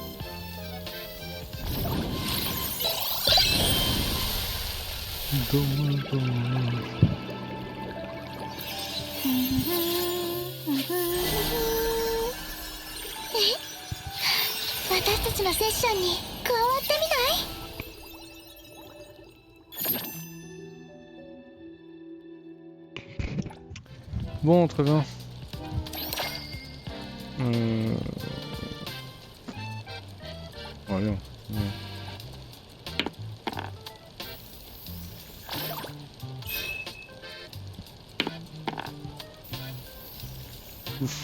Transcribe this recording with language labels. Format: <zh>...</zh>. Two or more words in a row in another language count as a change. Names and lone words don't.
<fr>Dommage.</fr> <ja>私たちのセッションに加わってみない？</ja> <fr>Bon, très bien. Allez, on continue. Ouf.</fr>